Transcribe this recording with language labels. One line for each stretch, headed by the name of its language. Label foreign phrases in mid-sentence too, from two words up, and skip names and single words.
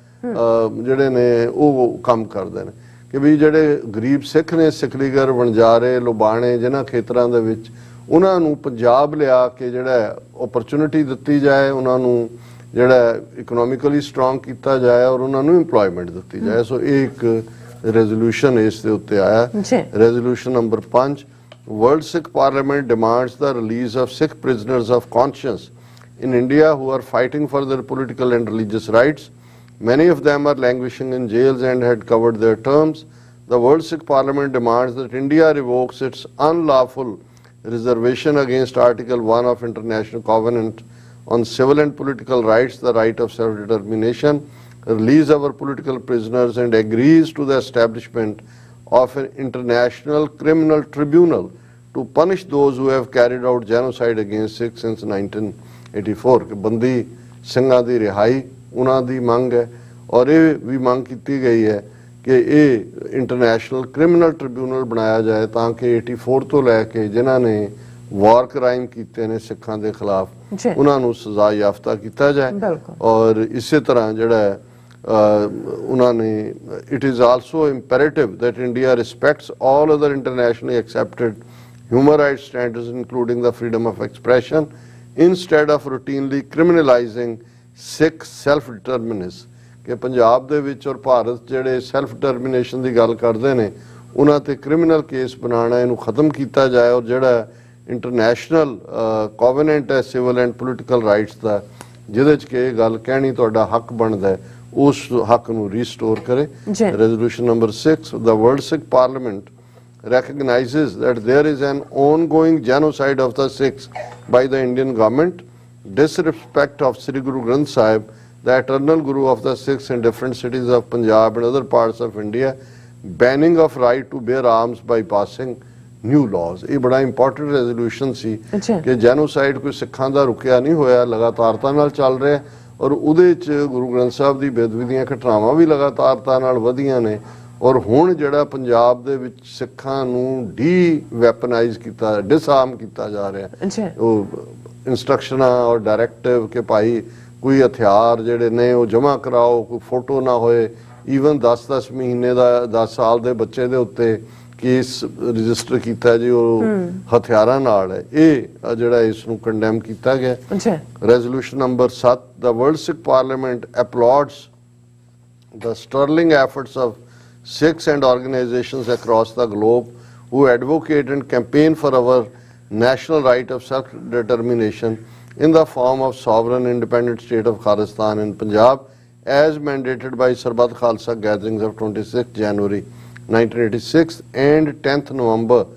Punjabi: ਜਿਹੜੇ ਨੇ ਉਹ ਕੰਮ ਕਰਦੇ ਨੇ, ਕਿ ਵੀ ਜਿਹੜੇ ਗਰੀਬ ਸਿੱਖ ਨੇ, ਸਿੱਖ-ਲੀਗਰ, ਵਣਜਾਰੇ, ਲੁਬਾਣੇ, ਜਿਨ੍ਹਾਂ ਖੇਤਰਾਂ ਦੇ ਵਿੱਚ, ਉਹਨਾਂ ਨੂੰ ਪੰਜਾਬ ਲਿਆ ਕੇ ਜਿਹੜਾ ਓਪਰਚੁਨਿਟੀ ਦਿੱਤੀ ਜਾਏ, ਉਹਨਾਂ ਨੂੰ ਜਿਹੜਾ
English: economically strong
Punjabi: ਕੀਤਾ ਜਾਏ ਔਰ ਉਹਨਾਂ ਨੂੰ ਇੰਪਲੋਇਮੈਂਟ ਦਿੱਤੀ ਜਾਏ। ਸੋ ਇਹ ਇੱਕ
English: resolution
Punjabi: ਇਸ ਦੇ ਉੱਤੇ ਆਇਆ।
English: Resolution number 5, World Sikh Parliament demands the release of Sikh prisoners of conscience in India who are fighting for their political and religious rights. Many of them are languishing in jails and had covered their terms. The World Sikh Parliament demands that India revokes its unlawful reservation against Article 1 of International Covenant on Civil and Political Rights, the right of self-determination, release our political prisoners, and agrees to the establishment of an international criminal tribunal to punish those who have carried out genocide against Sikhs since 1984।
Punjabi: ਕਿ ਬੰਦੀ ਸਿੰਘਾਂ ਦੀ ਰਿਹਾਈ ਉਹਨਾਂ ਦੀ ਮੰਗ ਹੈ, ਔਰ ਇਹ ਵੀ ਮੰਗ ਕੀਤੀ ਗਈ ਹੈ ਕਿ ਇਹ
English: international criminal tribunal
Punjabi: ਬਣਾਇਆ ਜਾਏ ਤਾਂ ਕਿ 84 ਤੋਂ ਲੈ ਕੇ ਜਿਨ੍ਹਾਂ ਨੇ
English: war crime
Punjabi: ਕੀਤੇ ਨੇ ਸਿੱਖਾਂ ਦੇ ਖਿਲਾਫ, ਉਹਨਾਂ ਨੂੰ ਸਜ਼ਾ ਯਾਫਤਾ ਕੀਤਾ ਜਾਏ। ਔਰ ਇਸੇ ਤਰ੍ਹਾਂ ਜਿਹੜਾ ਉਹਨਾਂ ਨੇ
English: it is also imperative that India respects all other internationally accepted human rights standards including the freedom of expression instead of routinely criminalizing Sikh self-determinism।
Punjabi: ਕਿ ਪੰਜਾਬ ਦੇ ਵਿੱਚ ਔਰ ਭਾਰਤ ਜਿਹੜੇ
English: self determination
Punjabi: ਦੀ ਗੱਲ ਕਰਦੇ ਨੇ ਉਹਨਾਂ ਤੇ
English: criminal case
Punjabi: ਬਣਾਉਣਾ, ਇਹਨੂੰ ਖਤਮ ਕੀਤਾ ਜਾਏ, ਔਰ ਜਿਹੜਾ
English: international covenant
Punjabi: ਹੈ
English: civil and political rights
Punjabi: ਦਾ, ਜਿਹਦੇ 'ਚ ਕਿ ਇਹ ਗੱਲ ਕਹਿਣੀ ਤੁਹਾਡਾ ਹੱਕ ਬਣਦਾ, ਉਸ ਹੱਕ ਨੂੰ ਰੀਸਟੋਰ ਕਰੇ।
English: Resolution number 6, the World Sikh Parliament recognizes that there is an ongoing genocide of the Sikhs by the Indian government, disrespect of Sri Guru Granth Sahib the eternal guru of the Sikhs in different cities of Punjab and other parts of India, banning of right to bear arms by passing new laws।
Punjabi: ਇਹ ਬੜਾ
English: important resolution
Punjabi: ਸੀ ਕਿ ਜੈਨੋਸਾਈਡ ਕੋਈ ਸਿੱਖਾਂ ਦਾ ਰੁਕਿਆ ਨਹੀਂ ਹੋਇਆ, ਲਗਾਤਾਰਤਾ ਨਾਲ ਚੱਲ ਰਿਹਾ ਔਰ ਉਹਦੇ 'ਚ ਗੁਰੂ ਗ੍ਰੰਥ ਸਾਹਿਬ ਦੀ ਬੇਅਦਬੀ ਦੀਆਂ ਘਟਨਾਵਾਂ ਵੀ ਲਗਾਤਾਰਤਾ ਨਾਲ ਵਧੀਆਂ ਨੇ। ਔਰ ਹੁਣ ਜਿਹੜਾ ਪੰਜਾਬ ਦੇ ਵਿੱਚ ਸਿੱਖਾਂ ਨੂੰ ਵੈਪਨਾਈਜ਼ ਕੀਤਾ, ਡਿਸਆਰਮ ਕੀਤਾ ਜਾ ਰਿਹਾ, ਉਹ ਇੰਸਟਰਕਸ਼ਨਾਂ ਔਰ ਡਾਇਰੈਕਟਿਵ ਕਿ ਭਾਈ ਕੋਈ ਹਥਿਆਰ ਜਿਹੜੇ ਨੇ ਉਹ ਜਮ੍ਹਾਂ ਕਰਾਓ, ਕੋਈ ਫੋਟੋ ਨਾ ਹੋਏ, ਈਵਨ 10-10 ਮਹੀਨੇ ਦਾ 10 ਸਾਲ ਦੇ ਬੱਚੇ ਦੇ ਉੱਤੇ
English: case register
Punjabi: ਕੀਤਾ ਜੀ ਉਹ ਹਥਿਆਰਾਂ ਨਾਲ ਹੈ। ਇਹ ਜਿਹੜਾ ਇਸ ਨੂੰ ਕੰਡੈਮ ਕੀਤਾ ਗਿਆ।
English: resolution number 7, the World Sikh Parliament applauds the sterling efforts of Sikhs and organizations across the globe who advocate and campaign for our national right of self-determination in the form of sovereign independent state of Khalistan in Punjab as mandated by Sarbat Khalsa gatherings of 26 January 1986 and 10th November